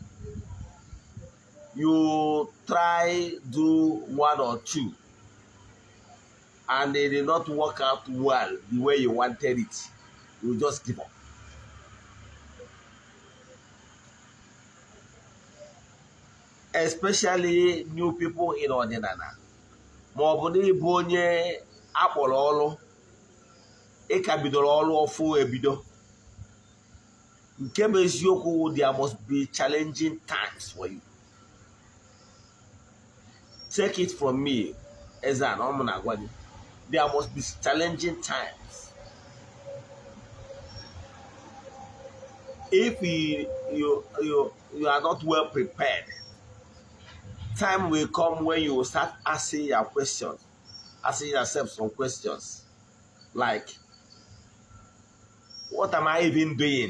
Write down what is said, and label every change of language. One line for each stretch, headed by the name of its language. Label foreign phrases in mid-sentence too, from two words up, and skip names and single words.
English: You try do one or two, and they did not work out well the way you wanted it. You just give up. Especially new people in Ọdịnala.
Igbo: Ma ọ bụ na ịbụ onye akpọrọ ọrụ, ịka bidoro ọrụ ọfụ ebido. Nke bụ eziokwu,
English: there must be challenging times for you. Take it from me,
Igbo: Eze-Ana, ọ mụ na-agwa gị.
English: There must be challenging times. If you are not well prepared, time will come when you will start asking your questions, asking yourself some questions like, what am I even doing?